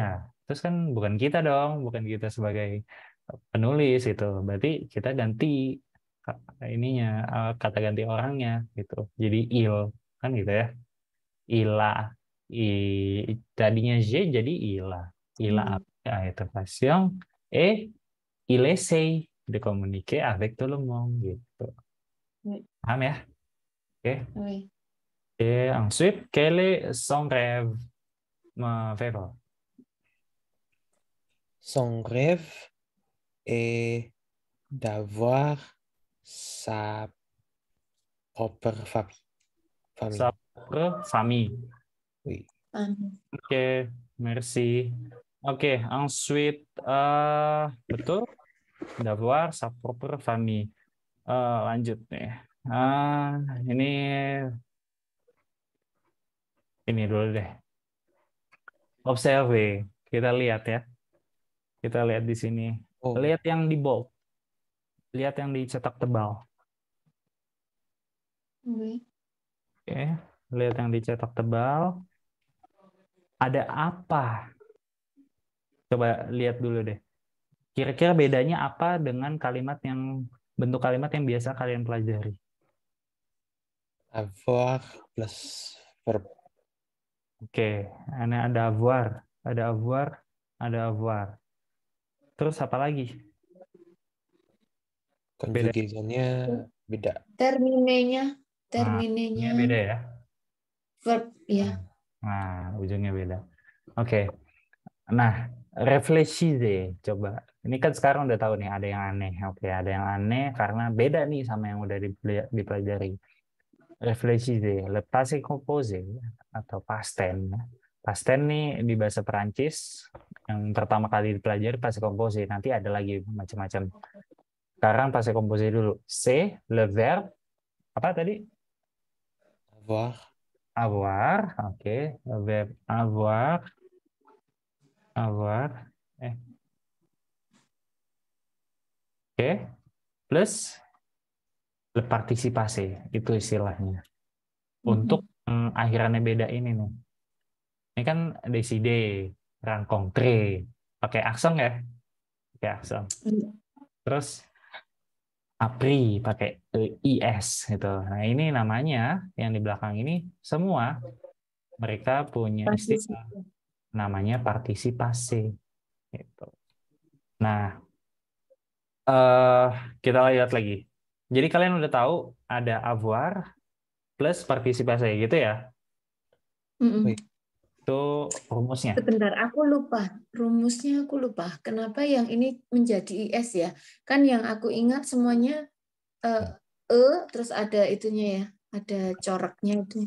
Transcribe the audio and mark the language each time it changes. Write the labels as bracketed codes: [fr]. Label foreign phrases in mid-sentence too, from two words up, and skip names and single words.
[id] Terus kan bukan kita dong, bukan kita sebagai penulis itu. Berarti kita ganti ininya, kata ganti orangnya gitu. Jadi il kan gitu ya. Ila tadinya J jadi ila. [fr] Ila a être patient et il essaie de communiquer avec tout le monde gitu. [id] Paham ya? Oke. [fr] Oui. Et ensuite, quel est son rêve, Vevo? Son rêve est d'avoir sa propre famille. Sa propre famille. Oui. Oke, merci. Oke, ensuite, betul, d'avoir sa propre famille. [id] Lanjut nih. Ini dulu deh. Observe, kita lihat ya. Kita lihat di sini. Oh, Lihat yang di bold. Lihat yang dicetak tebal. Oke. Oke. Lihat yang dicetak tebal. Ada apa? Coba lihat dulu deh. Kira-kira bedanya apa dengan kalimat yang bentuk kalimat yang biasa kalian pelajari? [fr] avoir plus verb. [id] Oke, ini ada avoir, ada avoir, ada avoir. Terus apa lagi? Conjugation-nya beda. Terminenya Nah, ini beda ya. verb ya. Nah, ujungnya beda. Oke. Nah, réfléchissez coba. Ini kan sekarang udah tahu nih ada yang aneh. Oke, ada yang aneh karena beda nih sama yang udah dipelajari. [fr] Réfléchissez, le passé composé atau [en] past tense. Past tense [id] nih di bahasa Perancis yang pertama kali dipelajari [fr] passé composé. [id] Nanti ada lagi macam-macam. Sekarang [fr] passé composé [id] dulu. [fr] C'est le verbe [id] apa tadi? [fr] Avoir, Avoir, oke. Le verbe avoir, avoir. [id] Oke. [fr] Plus le [id] participasi itu istilahnya. Untuk akhirannya beda ini nih. Ini kan [fr] décider, rencontrer, [id] pakai aksen ya? Pakai aksen. Terus appris pakai is gitu. Nah, ini namanya yang di belakang ini semua mereka punya istilah namanya partisipasi gitu. Nah, kita lihat lagi. Jadi kalian udah tahu ada avoir plus partisipasi gitu ya? Itu rumusnya. Sebentar, aku lupa. Rumusnya aku lupa. Kenapa yang ini menjadi IS ya? Kan yang aku ingat semuanya terus ada itunya ya. Ada coraknya itu.